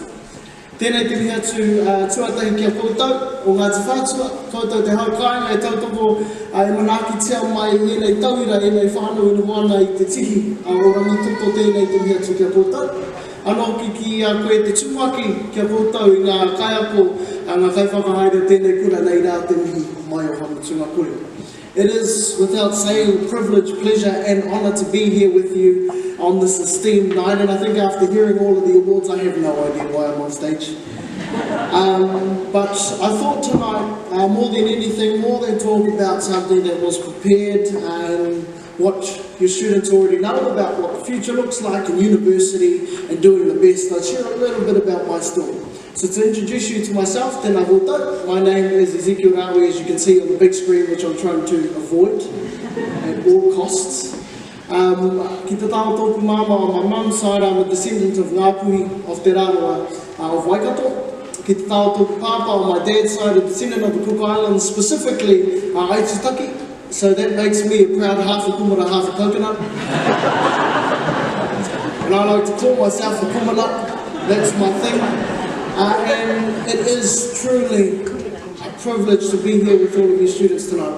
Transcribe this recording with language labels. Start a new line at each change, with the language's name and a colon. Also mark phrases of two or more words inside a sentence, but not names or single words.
Māori: Tēnei te mihi atu tuatahi ki a koutou, o Ngāti Whātua, koutou te haukainga e tautoko e manaki tia mai i nei tauira, i nei whānau ina moana i te tihi, o Rangitoto tēnei te mihi atu ki a koutou. Anō ki a koe te tūmaki ki a koutou i ngā kaiako, ngā kaiwhakahaere tēnei kura nei rā te mihi mai o hamatunga kore.
English: It is, without saying, a privilege, pleasure and honour to be here with you on this esteemed night, and I think after hearing all of the awards, I have no idea why I'm on stage. But I thought tonight, more than anything, more than talk about something that was prepared and what your students already know about what the future looks like in university and doing the best, I'd share a little bit about my story. So to introduce you to myself,
Māori: tēnā koutou,
English: my name is Ezekiel Raui, as you can see on the big screen, which I'm trying to avoid at all costs.
Māori: Ki te tāo tōku māma
English: on my mum's side, I'm a descendant of Ngāpuhi of Te Raroa of Waikato.
Māori: Ki te tāo tōku pāpā
English: on my dad's side, a descendant of the Cook Islands, specifically Aitutaki. So that makes me a proud half a kumara, half a coconut. And I like to call myself a kumanut, that's my thing. And it is truly a privilege to be here with all of you students tonight.